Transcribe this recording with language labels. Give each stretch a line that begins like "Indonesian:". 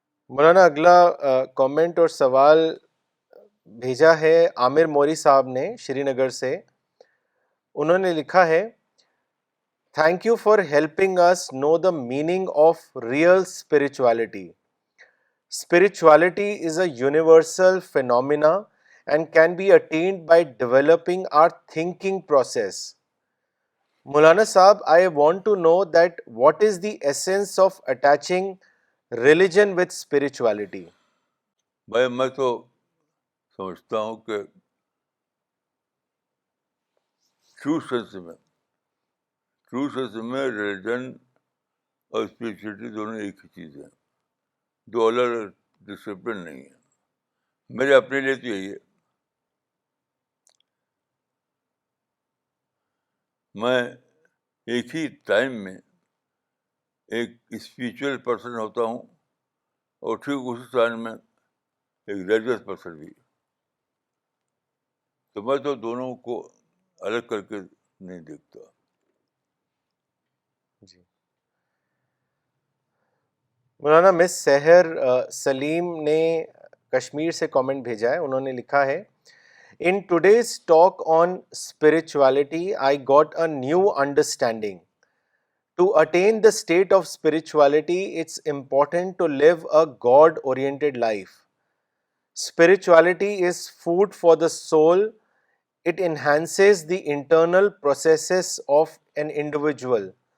Urdu: مولانا اگلا کامنٹ اور سوال بھیجا ہے عامر موری صاحب نے شری نگر سے. انہوں نے لکھا ہے,
English: Thank you for helping us know the meaning of real spirituality. Spirituality is a universal phenomena and can be attained by developing our thinking process. Maulana Sahab, I want to know that what is the essence of attaching religion with spirituality?
Urdu: بھائی میں تو سمجھتا ہوں کہ true sense میں religion اور spirituality دونوں ایک ہی چیز ہیں, دو الگ الگ ڈسپلن نہیں ہیں. میرے اپنے لیے تو یہی ہے. میں ایک ہی ٹائم میں ایک اسپریچول پرسن ہوتا ہوں اور ٹھیک اسی ٹائم میں ایک ریلیجیس پرسن بھی. تو میں تو دونوں کو الگ کر کے نہیں دیکھتا. جی مولانا مس سحر سلیم نے کشمیر سے کامنٹ بھیجا ہے. انہوں نے لکھا ہے,
English: In today's talk on spirituality, I got a new understanding. To attain the state of spirituality, it's important to live a God-oriented life. Spirituality is food for the soul. It enhances the internal processes of an individual.